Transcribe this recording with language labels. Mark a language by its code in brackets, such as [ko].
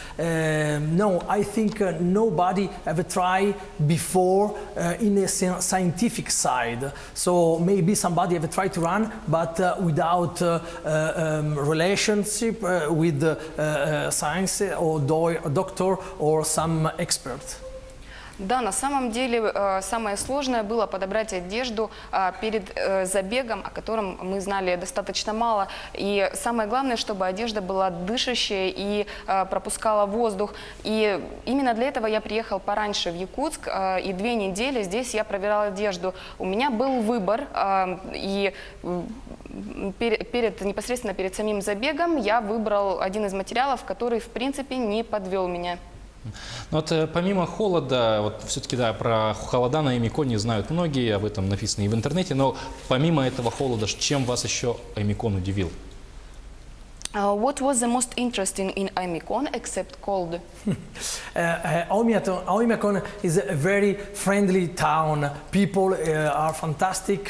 [en] No, I think nobody ever tried before in a scientific side. So maybe somebody ever tried to run, but without relationship with science or doctor or some expert. [ru] Да, на самом деле самое сложное было подобрать одежду перед забегом, о котором мы знали достаточно мало. И самое главное, чтобы одежда была дышащая и пропускала воздух. И именно для этого я приехал пораньше в Якутск, и 2 недели здесь я проверяла одежду. У меня был выбор, и непосредственно перед самим забегом я выбрал один из материалов, который в принципе не подвел меня. Вот помимо холода, вот все-таки да, про холода на Аймиконе знают многие, об этом написано и в интернете, но помимо этого холода, чем вас еще Аймикон удивил? [en] What was the most interesting in Аймикон except cold? Oymyakon is a very friendly town. People are fantastic.